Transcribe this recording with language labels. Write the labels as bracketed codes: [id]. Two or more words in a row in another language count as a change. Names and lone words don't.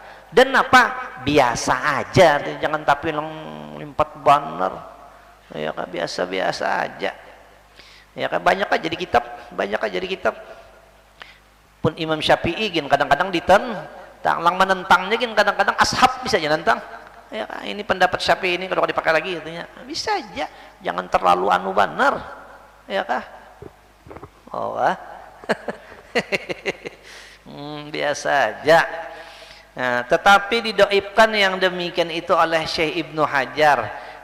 [bjn] Dan apa? Biasa aja, jangan tapi limpat benar. Ya kan, biasa-biasa aja. Ya kan, banyak aja di kitab. Pun Imam Syafi'i gin kadang-kadang lang menentangnya gin kadang-kadang ashab bisa aja nentang. Ya kan, ini pendapat Syafi'i ini kalau dipakai lagi artinya bisa aja, jangan terlalu anu benar. Ya kah? Biasa aja. Nah, tetapi didoibkan yang demikian itu oleh Syekh Ibnu Hajar.